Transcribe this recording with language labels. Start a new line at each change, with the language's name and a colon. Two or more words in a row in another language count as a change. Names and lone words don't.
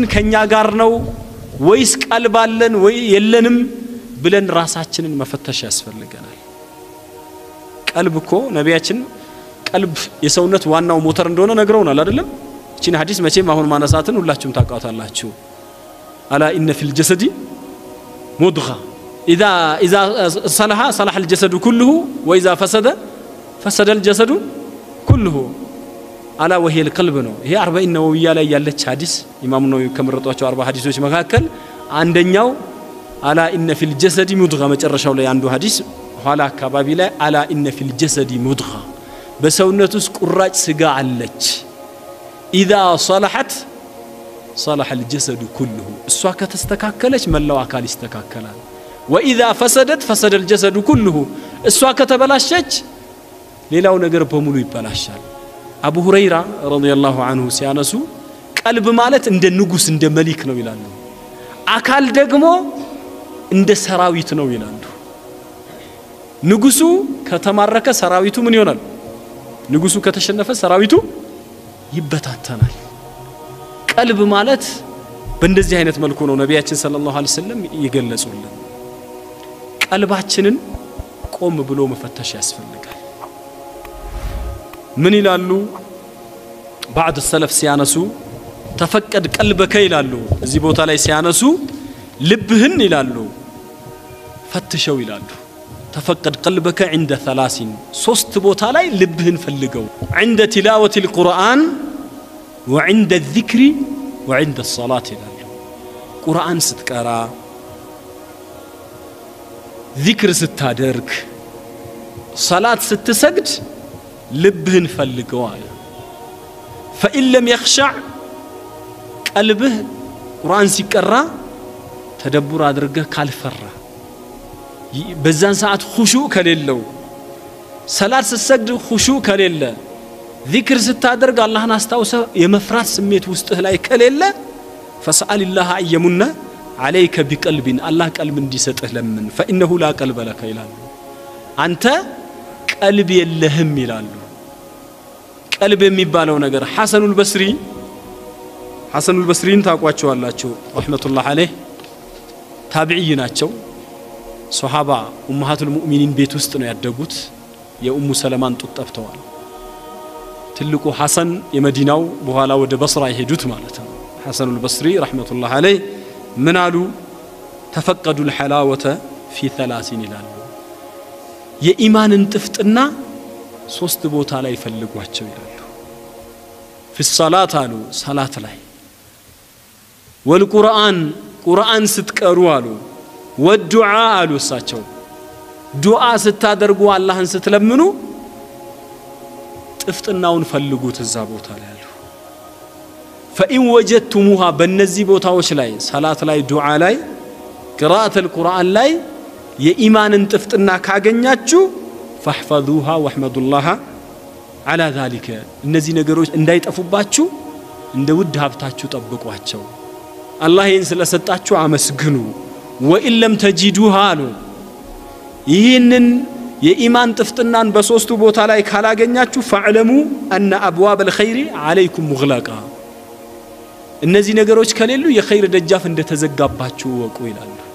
Amharic: ከኛ ጋር ነው ወይስ ቀልብ አለን ወይ የለንም ብለን ራሳችንን መፈተሽ ያስፈልገናል ቀልብኮ ነቢያችን ቀልብ የሰውነት ዋናው ሞተር እንደሆነ ነግረውናል አይደለም እቺን ሐዲስ መቼም አሁን ማነሳትን ሁላችሁም ታውቃታላችሁ
Arabic: ألا إن في الجسد مضغة اذا صلح الجسد كله واذا فسد الجسد كله ألا وهي القلب
Amharic: ነው ይሄ 40 ነውያ ላይ ያለች ሐዲስ ኢማሙ ነው ከመረጧቸው 40 ሐዲሶች መካከል አንደኛው
Arabic: ألا إن في الجسد مضغة
Amharic: መጨረሻው ላይ አንዱ ሐዲስ ኋላ አካባቢ ላይ
Arabic: ألا إن في الجسد مضغة
Amharic: በሰውነት ውስጥ ቁራጭ ስጋ አለች
Arabic: اذا صلحت صلح الجسد كله
Amharic: እሷ ከተስተካከለች መላው አካል ይስተካከላል
Arabic: واذا فسدت فسد الجسد كله
Amharic: እሷ ከተበላሸች ሌላው ነገር በሙሉ ይበላሻል አቡ ሁረይራ
Arabic: رضي الله عنه
Amharic: ሲያነሱ ቀልብ ማለት እንደ ንጉስ እንደ መሊክ ነው ይላሉ አካል ደግሞ እንደ ሰራዊት ነው ይላሉ ንጉሱ ከተማረከ ሰራዊቱ ምን ይሆናል ንጉሱ ከተሸነፈ ሰራዊቱ ይበታተናል ቀልብ ማለት በእንደዚህ አይነት መልኩ ነው ነብያችን
Arabic: صلى الله عليه وسلم
Amharic: ይገለጹልን ቀልባችንን ቆም ብሎ መፈተሽ ያስፈልጋል ምን ይላሉ
Arabic: بعض السلف
Amharic: ሲያነሱ
Arabic: تفقد قلبك
Amharic: ይላሉ እዚህ ቦታ ላይ ሲያነሱ ልብህን ይላሉ ፈትሸው ይላሉ
Arabic: تفقد قلبك
Amharic: عند 3 ሶስት ቦታ ላይ ልብህን ፈልገው
Arabic: عند تلاوة القرآن وعند الذكر وعند الصلاة
Amharic: ይላሉ ቁርአን ስትቀራ ذكر ስታደርግ صلاة ስትሰግድ ልብህን ፈልገው አለ
Arabic: فإن لم يخشع قلبه
Amharic: ቁርአን ሲቀራ ተደብር አድርገህ ካልፈራ በዛን ሰዓት ኹሹዕ ከሌለው ሰላት ስትሰግድ ኹሹዕ ከሌለ ዚክር ስታደርግ አላህን አስታውሰ የመፍራት ስሜት ውስጥህ ላይ ከሌለ
Arabic: فسأل الله أن يمن عليك بقلب الله قلب
Amharic: እንዲሰጥህ ለምን
Arabic: فإنه لا قلب لك
Amharic: ይላሉ አንተ ቀልብ የለህም ይላሉ ቀልብ የሚባለው ነገር ሐሰኑል በስሪን ታቋቸዋላችሁ
Arabic: رحمة الله عليه
Amharic: ታቢዒ ናቸው ሱሐባ
Arabic: أمهات المؤمنين
Amharic: ቤት ውስጥ ነው ያደጉት የኡሙ ሰለማን ጡት ጠብተዋል ትልቁ ሐሰን የመዲናው በኋላ ወደ በስራ ይሄዱት ማለት ነው ሐሰኑል በስሪ
Arabic: رحمة الله عليه
Amharic: ምን አሉ
Arabic: تفقدوا الحلاوة في 3
Amharic: ይላሉ የኢማንን ጥፍጥና ሶስት ቦታ ላይ ፈልጓቸው ይላሉ
Arabic: في الصلاة
Amharic: አሉ ሰላት ላይ والقرآن ስትቀሩ አሉ والدعاء አሉ እሳቸው ዱዓ ስታደርጉ አላህን ስትለምኑ ጥፍጥናውን ፈልጉት እዛ ቦታ ላይ አሉ
Arabic: فإن وجدتموها
Amharic: በእነዚህ ቦታዎች ላይ ሰላት ላይ ዱዓ ላይ
Arabic: قراءة القرآن
Amharic: ላይ የኢማንን ጥፍጥና ካገኛችሁ
Arabic: فاحفظوها واحمدوا الله على ذلك
Amharic: እነዚህ ነገሮች እንዳይጠፉባችሁ እንደ ውድ ሀብታችሁ ጠብቋቸው አላህ ይህን ስለሰጣችሁ አመስግኑ
Arabic: وإن لم تجدوها
Amharic: አሉ ይህንን የኢማን ጥፍጥናን በሶስቱ ቦታ ላይ ካላገኛችሁ
Arabic: فاعلموا أن أبواب الخير عليكم مغلقة
Amharic: እነዚህ ነገሮች ከሌሉ የኸይር ደጃፍ እንደተዘጋባችሁ ወቁ ይላሉ